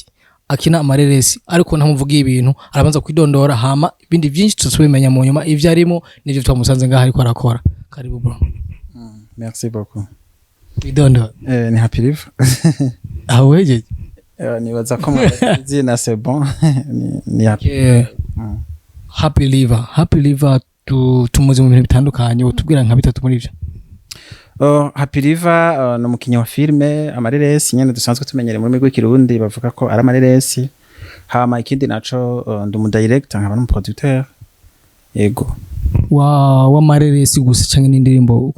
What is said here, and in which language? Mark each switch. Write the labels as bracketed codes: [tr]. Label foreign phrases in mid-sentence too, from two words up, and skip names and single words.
[rn] Akina amareresi ariko ntamuvugiye ibintu arabanza kwidondora hama ibindi byinshi tuzubimenya mu nyuma ivyo arimo nivyo twamusanze ngaho ariko arakora. [sw] Karibu bro. [fr] Merci beaucoup. [rn] Idondora. Ni happy live. Aweje? Nibaza ko izina [fr] c'est bon. [rn] Ni happy. Happy live tumuze mu bintu bitandukanye utubwira nka bitatu muri ivyo. Happy live no mukinyi wa filme amareresi nyene dusanzwe tumenyere muri migwi kirundi bavuga ko ari amareresi. Hama ikindi naco ndumu director nkaba n'umuproducteur. Yego. Wa amareresi gusa canke n'indirimbo uko.